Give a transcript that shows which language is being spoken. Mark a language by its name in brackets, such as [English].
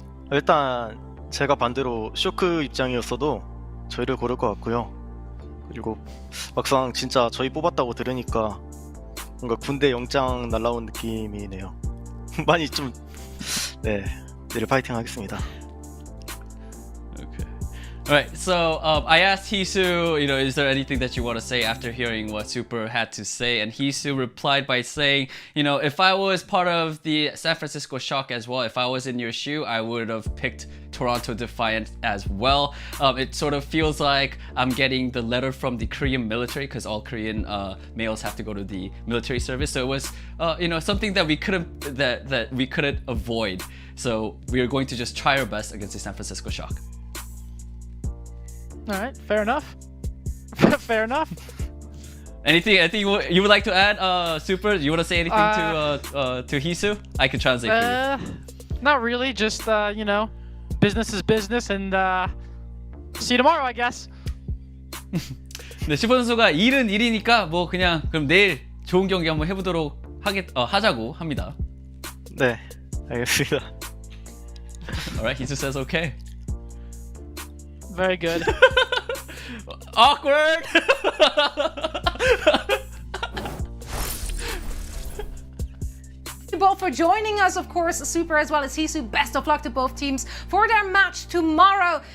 [Korean] 일단 제가 반대로 쇼크 입장이었어도 저희를 고를 것 같고요. 그리고 막상 진짜 저희 뽑았다고 들으니까 뭔가 군대 영장 날라온 느낌이네요. 많이 좀 내일 파이팅 하겠습니다. [English] Alright, so I asked Hisu, is there anything that you want to say after hearing what Super had to say? And Hisu replied by saying, if I was part of the San Francisco Shock as well, if I was in your shoe, I would have picked Toronto Defiant as well. It sort of feels like I'm getting the letter from the Korean military, because all Korean males have to go to the military service. So it was, something that we couldn't avoid. So we are going to just try our best against the San Francisco Shock. All right, fair enough. Fair enough. Anything you would like to add, Super? Do you want to say anything to Hisu? I can translate for you. Not really. Just business is business, and see you tomorrow, I guess. [Korean] 네, 시포 선수가 일은 일이니까 뭐 그냥 그럼 내일 좋은 경기 한번 해보도록 하자고 합니다. 네, 알겠습니다. [English] Alright, he just says okay. Very good. Awkward. Both for joining us, of course, Super as well as Hisu. Best of luck to both teams for their match tomorrow.